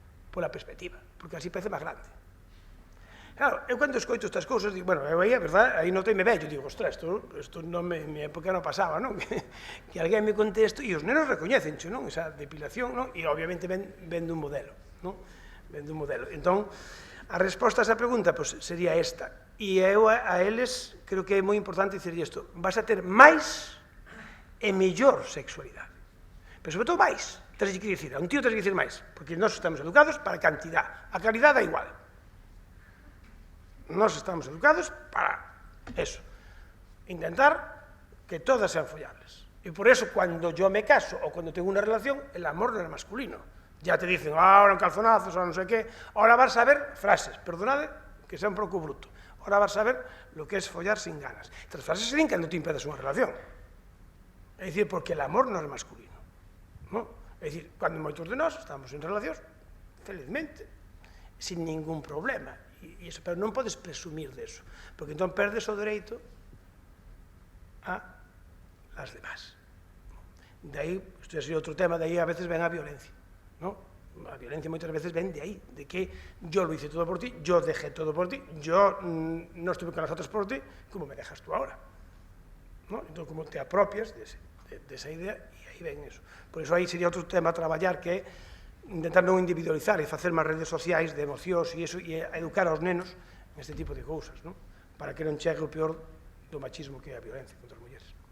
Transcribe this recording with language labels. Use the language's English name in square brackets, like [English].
[Galician] Pola perspectiva, porque así parece máis grande. Claro, eu cando escoito estas cousas, digo, bueno, eu aí, a verdad, aí notei-me vello, digo, ostras, isto en minha época non pasaba, non? Que alguén me conte isto, e os nenos recoñecencho, non? Esa depilación, non? E obviamente ven dun modelo, non? Ven dun modelo. Entón, a resposta a esa pregunta sería esta. E eu a eles creo que é moi importante dicir isto. Vas a ter máis e mellor sexualidade. Pero sobre todo máis. Tens que dicir, a un tío tens que dicir máis. Porque nós estamos educados para a cantidad. A calidad da igual. Nós estamos educados para eso. [Spanish] Intentar que todas sean follables. E por eso, cuando yo me caso o cuando tengo una relación, el amor no es masculino. Ya te dicen, ahora en calzonazos, ahora no sé qué. Ahora vas a ver frases, [Galician] perdonade, [Spanish] que sea un pouco bruto. Ahora vas a ver lo que es follar sin ganas. [Galician] Estas frases se din cando te impedes unha relación. É dicir, porque [Spanish] el amor [Galician] non é masculino. É dicir, cando moitos de nós estamos en relacións, felizmente, sin ningún problema. Pero non podes presumir deso, porque entón perdes o dereito [Spanish] a las demás. [Galician] De aí, isto é outro tema, de aí a veces ven a violencia. [Spanish] La violencia muchas veces ven de ahí, de que yo lo hice todo por ti, yo dejé todo por ti, yo no estuve con las otras por ti, ¿cómo me dejas tú ahora? Entonces, como te apropias de esa idea, y ahí ven eso. [Galician] Por eso aí sería outro tema a traballar, que é intentar non individualizar e facer máis redes sociais de emocións e educar aos nenos neste tipo de cousas, para que non chegue o peor do machismo que é a violencia contra as mulleres.